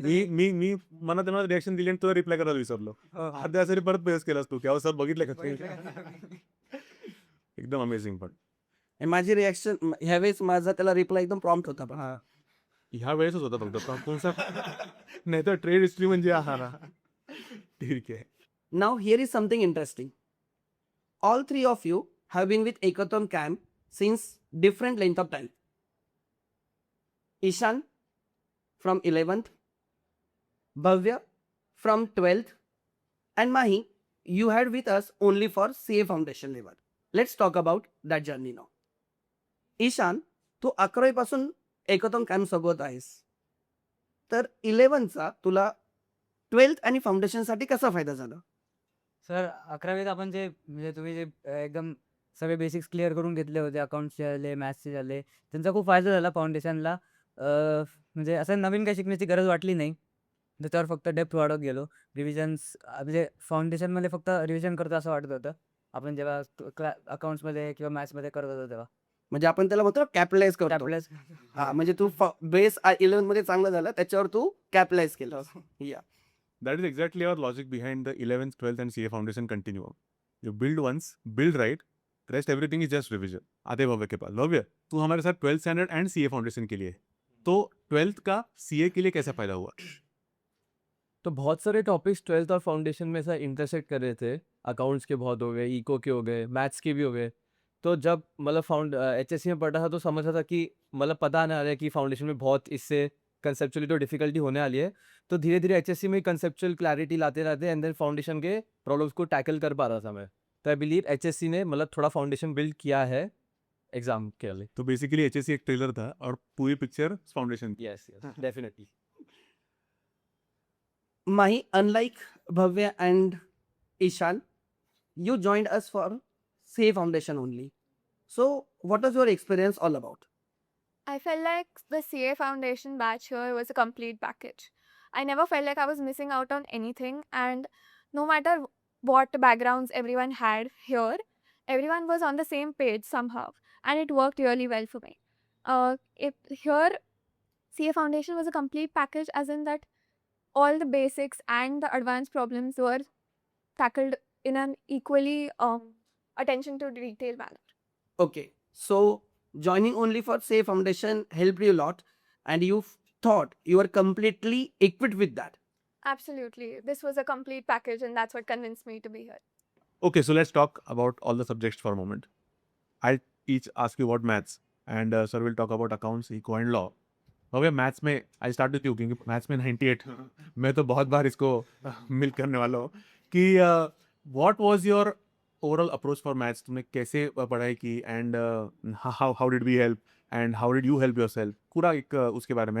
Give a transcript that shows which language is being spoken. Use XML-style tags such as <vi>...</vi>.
<mr>मी मी मी मनात त्यांना रिॲक्शन दिली आणि तुला रिप्लाय करायला विसरलो. अर्ध्या तासाने परत मेसेज केलास तू, की सर बघितलं का? एकदम अमेझिंग. पण आणि माझी रिॲक्शन ह्यावेळेस माझा त्याला रिप्लाय एकदम प्रॉम्प्ट होता. पण ह्या वेळेसच होता फक्त तुमचा. नाही तर ट्रेड हिस्ट्री म्हणजे आहार. ठीक आहे.</mr> <en>now here is something interesting. All three of you have been with Ekathon camp since different length of time. Ishan from 11th, Bhavya from 12th, and Mahi, you had with us only for CA foundation level. Let's talk about that journey now.</en> <mr>Ishan, तू 11वी पासून Ekathon camp सोबत आहेस, तर 11चा तुला 12th आणि फाउंडेशनसाठी कसा फायदा झाला? सर 11वीत आपण जे म्हणजे तुम्ही जे एकदम सगळे बेसिक्स क्लिअर करून घेतले होते, अकाउंट्सचे झाले, मॅथ्सचे झाले, त्यांचा खूप फायदा झाला फाउंडेशनला. म्हणजे असं नवीन काही शिकण्याची गरज वाटली नाही. त्याच्यावर फक्त डेप्थ वाढवत गेलो. रिव्हिजन्स म्हणजे फाउंडेशनमध्ये फक्त रिव्हिजन करतो असं वाटत होतं. आपण जेव्हा अकाउंट्समध्ये किंवा मॅथ्समध्ये करत होतो तेव्हा. म्हणजे आपण त्याला म्हणतो कॅपिटलाइज करतो. कॅपिटलाइज हा, म्हणजे तू बेस 11 मध्ये चांगलं झालं, त्याच्यावर तू कॅपिटलाइज केलं. या</mr> <en>That is exactly our logic behind the 11th, 12th, and CA foundation continuum. You build once, build right, rest everything is just revision.</en> <hi>आते भव्य के पास. भव्य, तू हमारे साथ 12th standard and CA foundation के लिए है. तो 12th का CA के लिए कैसा फायदा हुआ? तो बहुत सारे टॉपिक्स 12th और फाउंडेशन में ऐसा इंटरसेक्ट कर रहे थे। अकाउंट्स के बहुत हो गए, इको के हो गए, मैथ्स के भी हो गए। तो जब मतलब HSC में पढ़ा था तो समझ रहा था कि मतलब पता ना आ रहा है कि फाउंडेशन में बहुत इससे कंसेप्चुअली तो डिफिकल्टी होने वाली है। तो धीरे-धीरे HSC में conceptual clarity लाते-लाते</hi> <en>and then</en> <hi>foundation के प्रॉब्लम्स को टैकल कर पा रहा था मैं। तो</hi> <en>I believe</en> <hi>HSC ने मतलब थोड़ा फाउंडेशन बिल्ड किया है एग्ज़ाम के लिए। तो बेसिकली HSC एक ट्रेलर था और पूरी पिक्चर फाउंडेशन की.</hi> <en>Yes, definitely. Mahi, unlike Bhavya and Ishan, you joined us for Say Foundation only. So, what was your experience all about? I felt like the CA Foundation batch here was a complete package. I never felt like I was missing out on anything, and no matter what backgrounds everyone had here, everyone was on the same page somehow, and it worked really well for me. Here, CA Foundation was a complete package, as in that all the basics and the advanced problems were tackled in an equally attention to detail manner. Okay, so joining only for Say Foundation helped you a lot, and you thought you were completely equipped with that. Absolutely, this was a complete package, and that's what convinced me to be here. Okay, so let's talk about all the subjects for a moment. I'll each ask you about maths, and sir will talk about accounts, eco and law.</en> <hi>Bhavya maths में</hi> <en>I start with you</en> <hi>क्योंकि maths में 98 मैं तो बहुत बार इसको मिल करने वाला हूँ कि</hi> <en>What was your overall approach for maths.</en> <hi>तुमने कैसे पढ़ाई की</hi> <en>and how how did we help and how did you help yourself,</en> <hi>पूरा एक उसके बारे में.</hi>